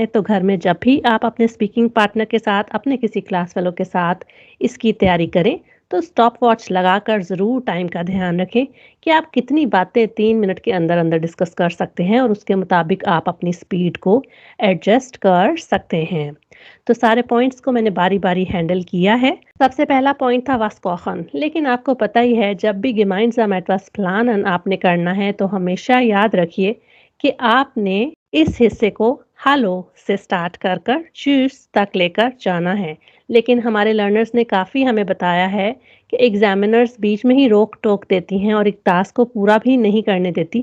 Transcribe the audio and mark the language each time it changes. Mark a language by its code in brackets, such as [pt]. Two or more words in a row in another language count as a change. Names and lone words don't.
[hi] तो घर में जब भी आप अपने स्पीकिंग पार्टनर के साथ, अपने किसी क्लास फेलो के साथ इसकी तैयारी करें, तो स्टॉप वॉच लगाकर ज़रूर टाइम का ध्यान रखें कि आप कितनी बातें 3 मिनट के अंदर अंदर डिस्कस कर सकते हैं, और उसके मुताबिक आप अपनी स्पीड को एडजस्ट कर सकते हैं। तो सारे पॉइंट्स को मैंने बारी बारी हैंडल किया है। सबसे पहला पॉइंट था [de] was kochen, [hi] लेकिन आपको पता ही है जब भी [de] gemeinsam etwas planen [hi] आपने करना है, तो हमेशा याद रखिए कि आपने इस हिस्से को हालो से स्टार्ट कर कर चूस तक लेकर जाना है। लेकिन हमारे लर्नर्स ने काफ़ी हमें बताया है कि एग्जामिनर्स बीच में ही रोक टोक देती हैं और एक टास्क को पूरा भी नहीं करने देती।